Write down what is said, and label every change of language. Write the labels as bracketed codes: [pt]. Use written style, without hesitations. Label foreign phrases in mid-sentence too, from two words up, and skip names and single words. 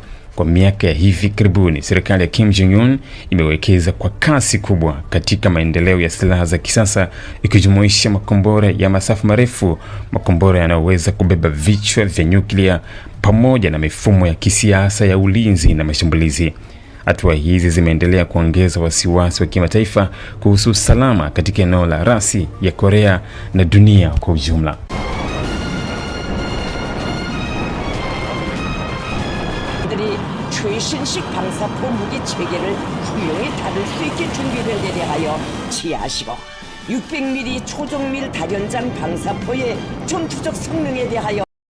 [sw] Kwa miaka ya hivi karibuni, serikali ya Kim Jong-un imewekeza kwa kasi kubwa katika maendeleo ya silaha za kisasa, ikijumuisha makombora ya masafa marefu, makombora yanayoweza kubeba vichwa vya nyuklia, pamoja na mifumo ya kisiasa ya ulinzi na mashambulizi. Hatua hizi zimeendelea kuongeza wasiwasi wa kimataifa kuhusu usalama katika eneo la rasi ya Korea na dunia kwa ujumla. [ko] 최신식 방사포 무기 체계를 훌륭히 다룰 수 있게 준비된 데 대하여 치하시고 600mm 초정밀 다련장 방사포의 전투적 성능에 대하여